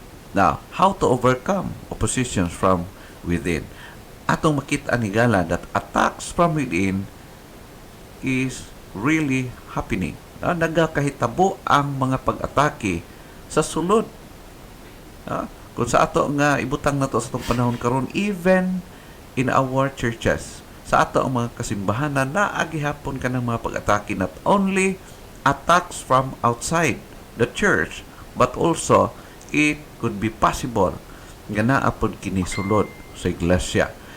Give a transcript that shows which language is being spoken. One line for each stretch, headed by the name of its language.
English: Now, how to overcome oppositions from within?
Cebuano: Atong makita ni Gala
English: that attacks from within is really happening.
Cebuano: Nagakahitabo ang mga pag-atake sa sulod. Kung sa ato nga ibutang na to sa itong panahon karon,
English: even in our churches,
Cebuano: sa ato ang mga kasimbahanan, naagihapon ka ng mga pag-atake,
English: not only attacks from outside the church, but also it could be possible
Cebuano: nga naapod kini sulod sa iglesia.